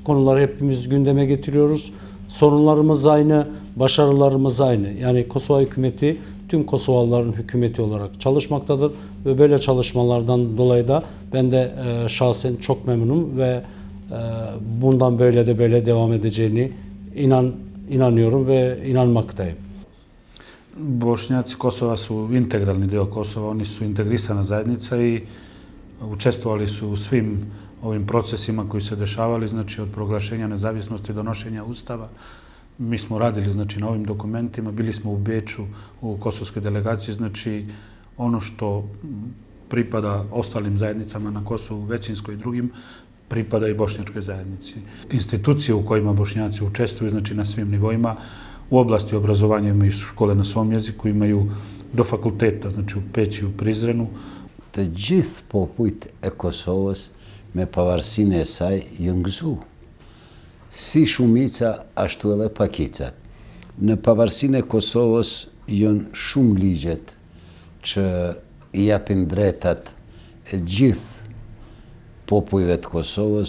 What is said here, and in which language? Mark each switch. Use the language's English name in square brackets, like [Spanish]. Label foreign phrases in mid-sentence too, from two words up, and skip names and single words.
[Turkish] Konuları hepimiz gündeme getiriyoruz. Sorunlarımız aynı, başarılarımız aynı. Yani Kosova hükümeti tüm Kosovalıların hükümeti olarak çalışmaktadır ve böyle çalışmalardan dolayı da ben de şahsen çok memnunum ve bundan böyle de böyle devam edeceğini inanıyorum ve inanmaktayım. [Serbian] Bošnjaci Kosova su integralni deo Kosova, oni su integrisana zajednica i učestvovali su u svim ovim procesima koji se dešavali, znači od proglašenja nezavisnosti, donošenja ustava. Mi smo radili znači na ovim dokumentima, bili smo u Beču u kosovskoj delegaciji, znači ono što pripada ostalim zajednicama na Kosovu, većinskoj i drugim, pripada i bošnjačkoj zajednici. Institucije u kojima Bošnjaci učestvuju, znači na svim nivoima, u oblasti obrazovanja imaju škole na svom jeziku, imaju do fakulteta, znači u Peći, u Prizrenu. [Albanian] Të gjithë popujt e Kosovës me pavarësinë e saj janë gëzu. Si shumica, ashtu edhe pakicat. Në pavarësinë e Kosovës janë shumë ligjet që i japin drejtat e gjithë popujve të Kosovës.